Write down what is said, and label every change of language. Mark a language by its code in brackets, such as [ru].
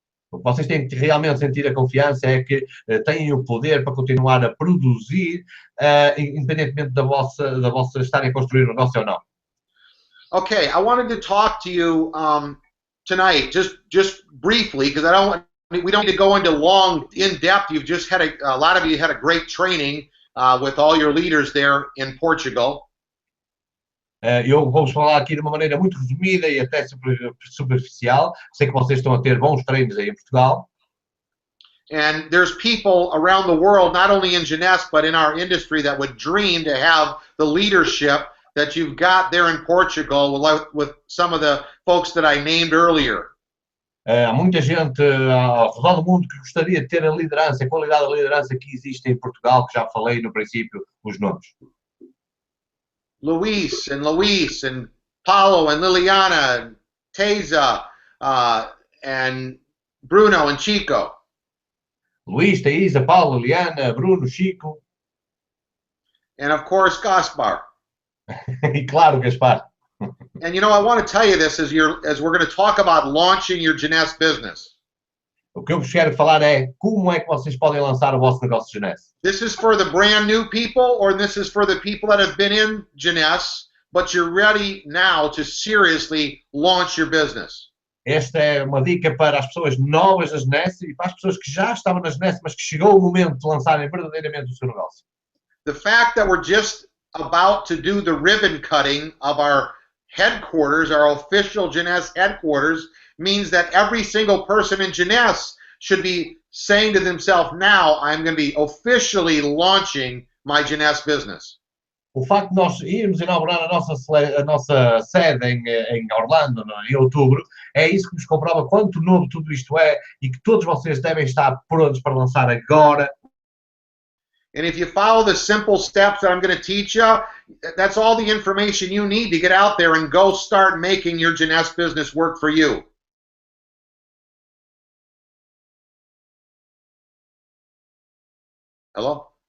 [pt] O que vocês têm que realmente sentir a confiança é que têm o poder para continuar a produzir, independentemente da vossa estarem a construir um negócio ou não. [en] Okay, I wanted to talk to you tonight, just briefly, because we don't need to go into long, in depth. You've just had a lot of you had a great training with all your leaders there in Portugal. [pt] Eu vou-vos falar aqui de uma maneira muito resumida e até superficial. Sei que vocês estão a ter bons treinos aí em Portugal. [en] And there's people around the world, not only in Jeunesse, but in our industry, that would dream to have the leadership that you've got there in Portugal with some of the folks that I named earlier. [pt] Há muita gente ao redor do mundo que gostaria de ter a liderança, a qualidade da liderança que existe em Portugal, que já falei no princípio os nomes. [en] Luis and Paulo and Liliana and Teza and Bruno and Chico. [pt] Luís, Thaisa, Paulo, Liliana, Bruno, Chico. [en] And of course, Gaspar. [pt] E claro, Gaspar. [en] And you know, I want to tell you this as we're going to talk about launching your Jeunesse business. [pt] O que eu vos quero falar é como é que vocês podem lançar o vosso negócio de Jeunesse. [en] This is for the brand new people, or this is for the people that have been in Jeunesse, but you're ready now to seriously launch your business. [pt] Esta é uma dica para as pessoas novas da Jeunesse e para as pessoas que já estavam na Jeunesse, mas que chegou o momento de lançarem verdadeiramente o seu negócio. [en] The fact that we're just about to do the ribbon cutting of our headquarters, our official Jeunesse headquarters, means that every single person in Jeunesse should be saying to themselves, now I'm going to be officially launching my Jeunesse business. [pt] O facto de nós irmos inaugurar a nossa sede em Orlando, em outubro, é isso que nos comprova quanto novo tudo isto é e que todos vocês devem estar prontos para lançar agora. [en] And if you follow the simple steps that I'm going to teach you, that's all the information you need to get out there and go start making your Jeunesse business work for you. Hello?